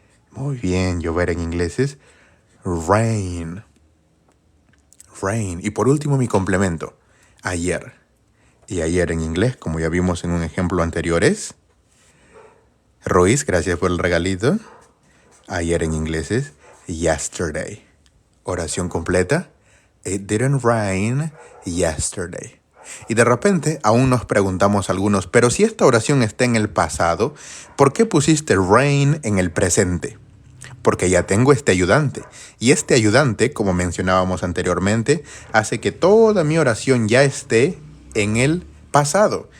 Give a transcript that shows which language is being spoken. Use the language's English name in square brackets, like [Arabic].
[Spanish] Muy bien, llover en inglés es rain. Rain. Y por último mi complemento. Ayer. Y ayer en inglés, como ya vimos en un ejemplo anterior, es... Ruiz, gracias por el regalito. Ayer en inglés es yesterday. Oración completa. [English] It didn't rain yesterday. [Spanish] Y de repente aún nos preguntamos algunos, pero si esta oración está en el pasado, ¿por qué pusiste rain en el presente? Porque ya tengo este ayudante. Y este ayudante, como mencionábamos anteriormente, hace que toda mi oración ya esté en el pasado.